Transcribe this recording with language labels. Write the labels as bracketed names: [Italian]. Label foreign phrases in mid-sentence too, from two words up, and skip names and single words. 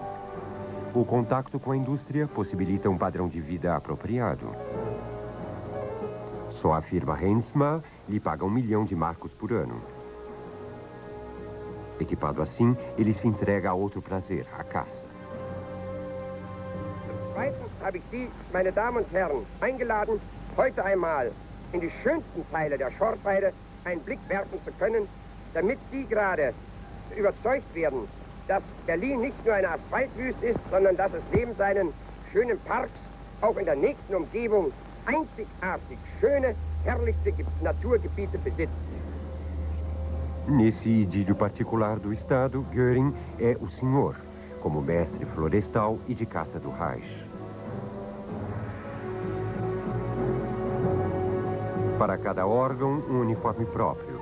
[Portuguese] O contato com a indústria possibilita um padrão de vida apropriado. Só a firma Heinzmann lhe paga 1 milhão de marcos por ano. Equipado assim, ele se entrega a outro prazer, a caça. [German] Zweitens habe ich Sie, meine Damen und Herren, eingeladen, heute einmal in die schönsten Teile der Schorfheide einen Blick werfen zu können, damit Sie gerade überzeugt werden, dass Berlin nicht nur eine Asphaltwüste ist, sondern dass es neben seinen schönen Parks auch in der nächsten Umgebung einzigartig schöne, herrlichste Naturgebiete besitzt. [Portuguese] Nesse idílio particular do Estado, Göring é o senhor, como mestre florestal e de caça do Reich. Para cada órgão, um uniforme próprio.